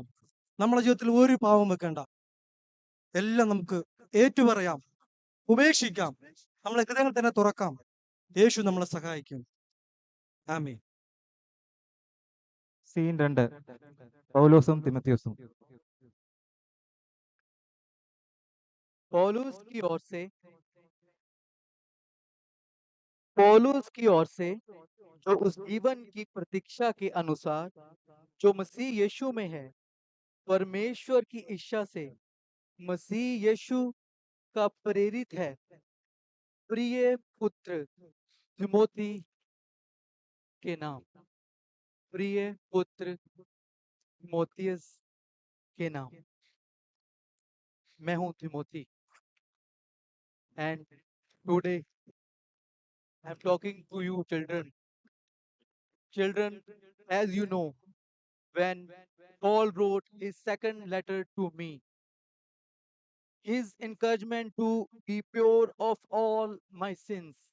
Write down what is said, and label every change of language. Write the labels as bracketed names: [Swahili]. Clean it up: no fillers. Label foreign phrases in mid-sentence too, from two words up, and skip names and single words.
[Malayalam] നമ്മുടെ ജീവിതത്തിൽ ഒരു പാവം വെക്കേണ്ട, എല്ലാം നമുക്ക് ഏറ്റുപറയാം, ഉപേക്ഷിക്കാം, നമ്മളെ ഹൃദയങ്ങൾ തന്നെ തുറക്കാം. യേശു നമ്മളെ സഹായിക്കും. ആമേൻ. സീൻ 2. പൗലോസും തിമത്തിയോസും. [Hindi] पौलुस की ओर से पौलुस की ओर से जो उस जीवन की प्रतीक्षा के अनुसार जो मसीह यीशु में है, परमेश्वर की इच्छा से मसीह यीशु का प्रेरित है, प्रिय पुत्र तिमोथी के नाम, प्रिय पुत्र तिमोथियस के नाम। मैं हूं तिमोथी, [English] and today I'm talking to you children. Children, as you know, when Paul wrote his second letter to me, his encouragement to be pure of all my sins.